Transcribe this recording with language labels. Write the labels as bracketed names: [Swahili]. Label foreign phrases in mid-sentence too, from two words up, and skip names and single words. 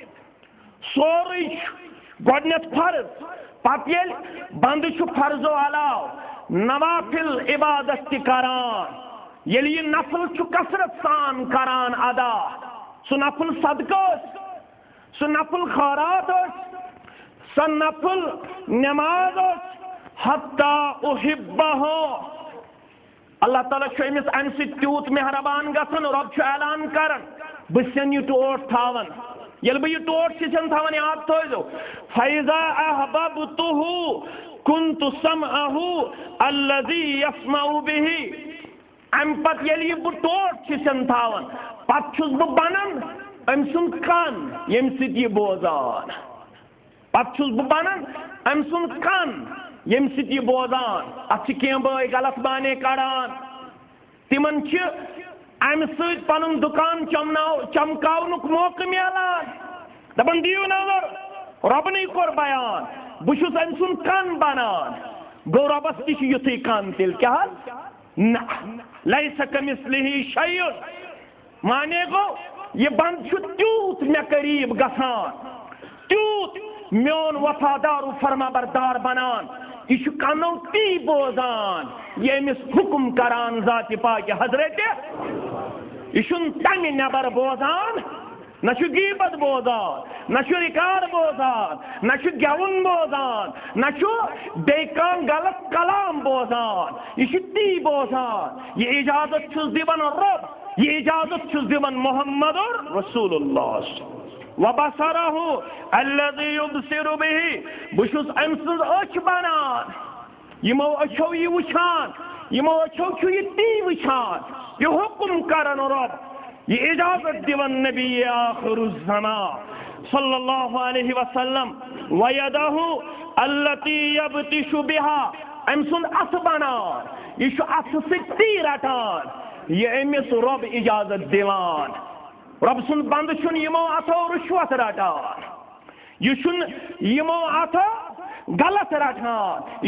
[Kashmiri] سورُے چھُ گۄڈنیتھ فرض پتہٕ ییٚلہِ بنٛدٕ چھُ فرضو علاوٕ نوافل عبادت تہِ کران ییٚلہِ یہِ نفل چھُ کثرت سان کران ادا سُہ نفل صدقہٕ ٲس سُہ نفل خٲرات ٲس سۄ نفل نٮ۪ماز ٲس [Arabic] حتی احبہ [Kashmiri] اللہ تعالیٰ چھُ أمِس امہِ سۭتۍ تیوٗت مہربان گژھان رۄب چھُ اعلان کران بہٕ چھُسن یہِ ٹوٹھ تھاوان ییٚلہِ بہٕ یہِ ٹوٹھ چھُسن تھاوان یاد تھٲیزیو فاذا [Arabic] احببتہ كنت سمعہ الذی یسمع بہ [Kashmiri] امہِ پتہٕ ییٚلہِ یہِ بہٕ ٹوٹھ چھُسن تھاوان پتہٕ چھُس بہٕ بنان أمۍ سُنٛد کن ییٚمہِ سۭتۍ یہِ بوزان پتہٕ چھُس بہٕ بنان أمۍ سُنٛد کن ییٚمہِ سۭتۍ یہِ بوزان اتھ چھِ کینٛہہ بٲے غلط بانے کڑان تِمن چھِ امہِ سۭتۍ پنُن دُکان چمکاونُک موقعہٕ میلان دپان دِیِو نظر رۄبنٕے کوٚر بیان بہٕ چھُس أمۍ سُنٛد کن بنان گوٚو رۄبس تہِ چھُ یُتھُے کن تیٚلہِ کیٛاہ حظ نہ [Arabic] لیس کمثلہ شیء [Kashmiri] مانے گوٚو یہِ بنٛد چھُ تیوٗت مےٚ قریٖب گژھان تیوٗت میون وفادار و فرما بردار بنان یہ چھُ کنو تی بوزان یہ أمِس حکم کران ذاتِ پاکہِ حضرت یہ چھُنہٕ تمہِ نٮ۪بر بوزان نہ چھُ غیبت بوزان نہ چھُ رِکاڈ بوزان نہ چھُ گٮ۪وُن بوزان نہ چھُ بیٚیہِ کانٛہہ غلط کلام بوزان یہ چھُ تی بوزان یہ اجازت چھُس دِوان رۄب یہ اجازت چھُس دِوان محمد رسول اللہ [Arabic] وبصرہ الذی یبصر بہ [Kashmiri] بہٕ چھُس أمۍ سٕنٛز أچھ بنان یِمو أچھو یہِ وٕچھان یِمو أچھو چھُ یہِ تی وٕچھان یہِ حکم کران رۄب یہ اجازت دِوان نبی آخر الزمان [Arabic] صلی اللہ علیہ وسلم ویدہ التی یبطش بہا [Kashmiri] أمۍ سُنٛد اَتھٕ بنان یہِ چھُ اَتھٕ سۭتۍ تی رٹان یہِ أمِس رۄب اجازت دِوان رۄب سُنٛد بنٛدٕ چھُنہٕ یِمو اَتھو رُشوت رٹان یہِ چھُنہٕ یِمو اَتھو غلط رٹان یہ